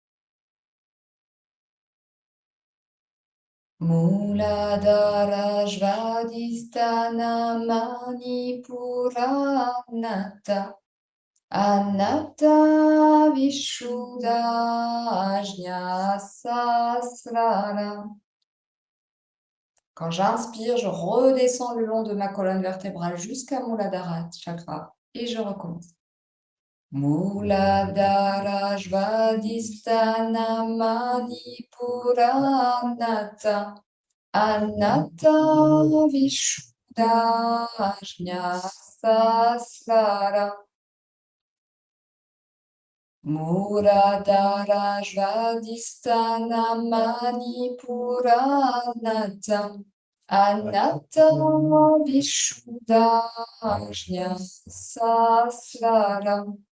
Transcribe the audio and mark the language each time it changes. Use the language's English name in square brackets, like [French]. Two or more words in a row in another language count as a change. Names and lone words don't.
[Sanskrit] Muladhara Svadhisthana Manipura Anatta Anatta Vishuddha Ajna Sahasrara. [French] Quand j'inspire, je redescends le long de ma colonne vertébrale jusqu'à [Sanskrit] Muladhara Chakra [French] et je recommence. [Sanskrit] Muladhara Svadhisthana Manipura Anatta Anatta Vishuddha Ajna Sahasrara. Muladhara Svadhisthana Manipura Anatta Anatta Vishuddha Ajna Sahasrara.